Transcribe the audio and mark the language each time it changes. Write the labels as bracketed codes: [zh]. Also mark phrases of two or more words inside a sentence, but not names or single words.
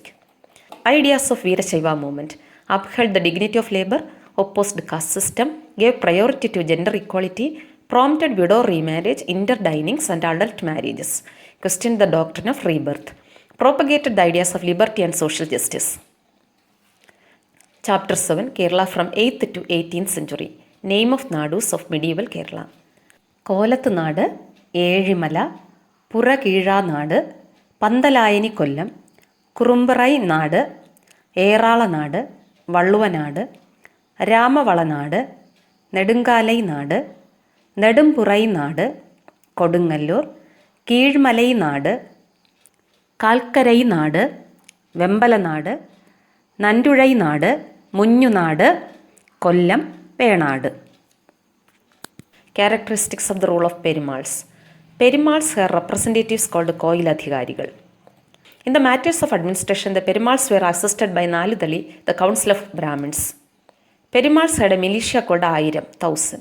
[en] Ideas of Veerashaiva movement. Upheld the dignity of labor, opposed caste system, gave priority to gender equality, prompted widow remarriage, interdinings and adult marriages, questioned the doctrine of rebirth, propagated the ideas of liberty and social justice. Chapter 7. Kerala from 8th to 18th century. Name of Nadus of medieval Kerala. Kolathu Nadu, Ezhimala, Purakizha Nadu, Pandalayani Kollam, Kurumbarai Nadu, Erala Nadu, Valluva Nadu, Ramavala Nadu, Nedungalai Nadu, Nedumpurai Nadu, Kodungallur, Keezhmalai Nadu, കാൽക്കരൈ നാട്, വെമ്പലനാട്, നന്റുഴൈ നാട്, മുഞ്ഞുനാട്, കൊല്ലം, വേണാട്. Characteristics of the role of Perimals. Perimals are representatives called Koyiladhikarigal. In the matters of administration, the Perimals were assisted by Naludali, the council of Brahmins. Perimals had a militia called Ayiram, 1000.